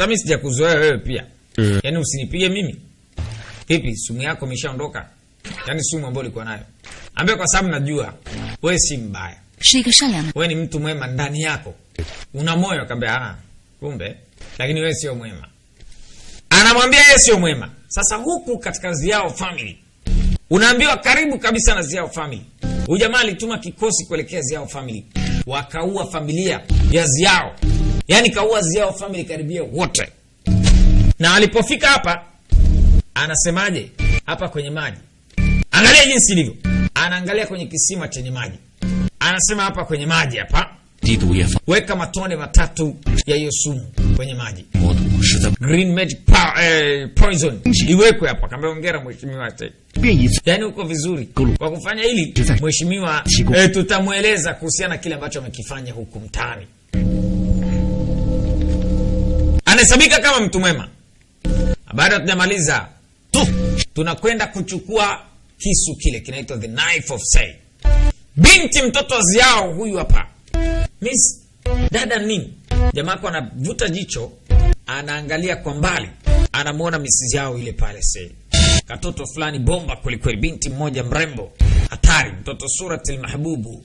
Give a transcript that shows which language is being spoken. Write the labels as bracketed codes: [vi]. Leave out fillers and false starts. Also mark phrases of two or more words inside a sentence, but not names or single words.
[sw] Hata mimi sijakuzoea wewe pia. [zh] 是 [sw] Yaani usinipige mimi. Vipi, sumu yako imeshaondoka? Yaani sumu ambayo ulikuwa nayo. Ambia kwa sababu najua wewe si mbaya. [zh] 是一个善良的， [sw] Wewe ni mtu mwema ndani yako. Una moyo kaambia kumbe lakini wewe sio mwema. Anamwambia yeye sio mwema. Sasa huku katika Ziao family unaambiwa karibu kabisa na Ziao family. Huyu jamaa alituma kikosi kuelekea Ziao family. Wakaua familia ya Ziao. Yaani kaua Ziao family karibia wote. Na alipofika hapa anasemaje? Hapa kwenye maji. Angalia jinsi ilivyo. Anaangalia kwenye kisima chenye maji. Anasema hapa kwenye maji hapa [zh] 滴毒液放 [sw] weka matone matatu ya hiyo sumu kwenye maji. [zh] 魔毒，实在 [en] Green magic poison [sw] iwekwe hapa. Kaambia hongera mheshimiwa. [zh] 变一次 [sw] Yaani uko vizuri. Kwa kufanya hili mheshimiwa tutamueleza kuhusiana kile ambacho amekifanya huku mtaani. Anahesabika kama mtu mwema. Baada hatujamaliza tunakwenda kuchukua kisu kile kinaitwa [en] the knife of say. [sw] Binti mtoto wa Ziao huyu hapa. Miss dada nini? Jamaa kwa anavuta jicho, anaangalia kwa mbali, anamuona Miss Ziao ile pale say. Katoto fulani bomba kweli kweli, binti mmoja mrembo, hatari, mtoto suratil mahbubu.